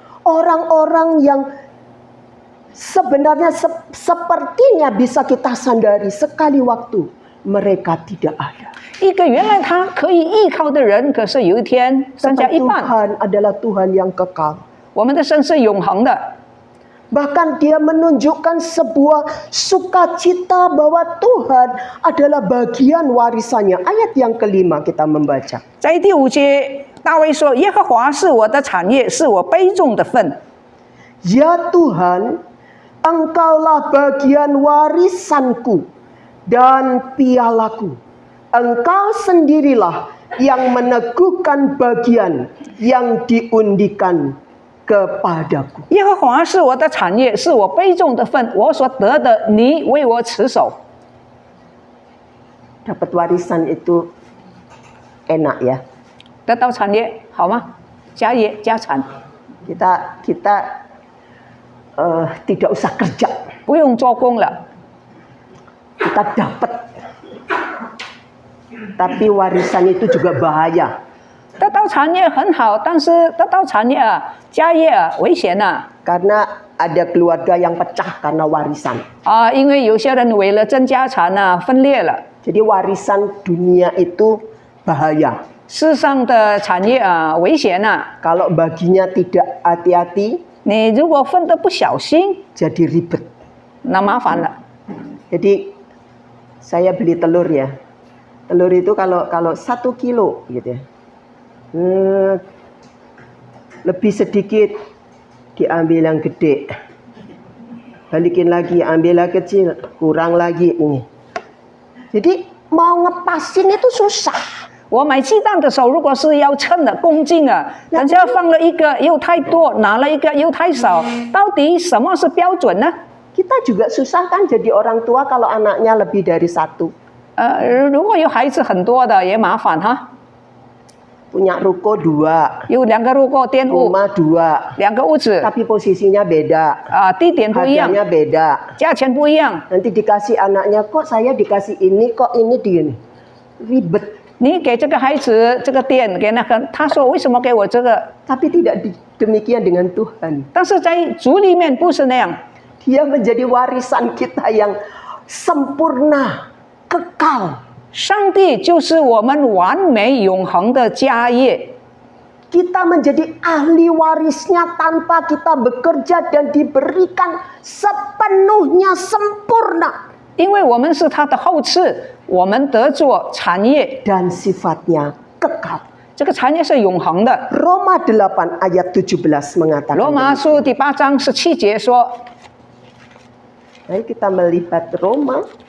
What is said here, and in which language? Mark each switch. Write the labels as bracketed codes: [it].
[id] Orang-orang yang sebenarnya sepertinya bisa kita sandari, sekali waktu mereka tidak ada. [zh] 一个原来他可以依靠的人，可是有一天剩下 [id] Sebab [zh] 一半。 [id] Tuhan adalah Tuhan yang kekal. [zh] 我们的神是永恒的， [id] Bahkan dia menunjukkan sebuah sukacita bahwa Tuhan adalah bagian warisannya. Ayat yang kelima kita membaca. [zh] 在第5节，大卫说：“耶和华是我的产业，是我杯中的份。 [id] Ya Tuhan, Engkaulah bagian warisanku dan pialaku. Engkau sendirilah yang meneguhkan bagian yang diundikan kepadaku. [zh] 耶和华是我的产业，是我杯中的份，我所得的，你为我持守。 [id] Dapat warisan itu enak ya. [zh] 得到产业好吗？家业家产， [id] Kita tidak usah kerja, [zh] 不用做工了， [id] kita dapat. Tapi warisan itu juga bahaya. [zh] 得到产业很好，但是得到产业啊，家业啊，危险啊！ [id] Karena ada keluarga yang pecah karena warisan. [zh] 啊，因为有些人为了争家产啊，分裂了。 [id] Jadi warisan dunia itu bahaya. [zh] 世上的产业啊，危险啊！ [id] Kalau baginya tidak hati-hati, [zh] 你如果分得不小心， [id] jadi ribet. [zh] 那麻烦了。 [id] Jadi saya beli telur ya. Telur itu kalau 1 kilo gitu ya. Lebih sedikit diambil yang gede. Balikin lagi, ambil yang kecil, kurang lagi ini. Jadi mau ngepasin itu susah. [zh] 我买鸡蛋的时候，如果是要称的公斤啊，人家放了一个又太多，拿了一个又太少，到底什么是标准呢？ [id] Kita juga susah kan jadi orang tua kalau anaknya lebih dari 1. [zh] 如果有孩子很多的也麻烦哈。 [id] Punya ruko 2, [zh] 有2个入过店屋， [id] rumah 2, [zh] 2个屋子， [id] tapi posisinya beda, [zh] 地点不一样， [id] harganya beda. [zh] 价钱不一样。 [id] Nanti dikasih anaknya, kok saya dikasih ini, kok ini di ini. Ribet. [zh] 你给这个孩子这个店，给那个，他说为什么给我这个？ [id] Tapi tidak demikian dengan Tuhan. [zh] 但是在主里面不是那样， [id] Dia menjadi warisan kita yang sempurna, kekal. [zh] 上帝就是我们完美永恒的家业。 [id] Kita menjadi ahli warisnya tanpa kita bekerja dan diberikan sepenuhnya sempurna. [zh] 因为我们是他的后嗣，我们得做产业， [id] Dan sifatnya kekal. [zh] 这个产业是永恒的。 [id] Roma 8 ayat 17 mengatakan. [zh] 罗马书第8章17节说， [id] Mari kita melihat Roma